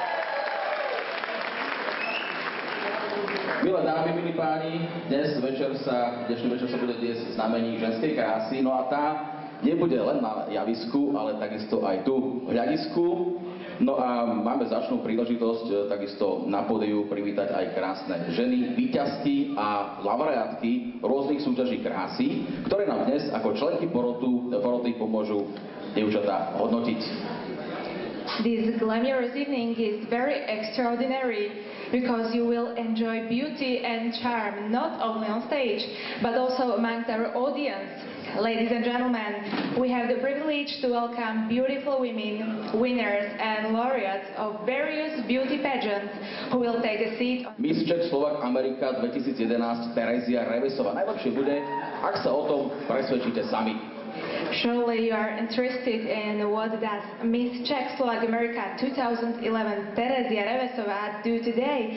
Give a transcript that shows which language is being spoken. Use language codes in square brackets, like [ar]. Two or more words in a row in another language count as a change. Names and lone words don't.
[sk] Milé dámy, milí páni, dnešný večer sa bude diesť znamení ženskej krásy, no a tá nebude len na javisku, ale takisto aj tu v hľadisku. No a máme značnú príležitosť takisto na pódiu privítať aj krásne ženy, víťazky a laureátky rôznych súťaží krásy, ktoré nám dnes ako členky poroty pomôžu dievčatá hodnotiť. [en] This glamorous evening is very extraordinary because you will enjoy beauty and charm not only on stage but also amongst our audience. Ladies and gentlemen, we have the privilege to welcome beautiful women, winners and laureates of various beauty pageants who will take a seat on... Miss Czech-Slovak Amerika 2011 Terezia Revesová. [sk] Najlepšie bude, ak sa o tom presvedčíte sami. [en] Surely you are interested in what does Miss Czech-Slovak America 2011 Terezia Revesová do today.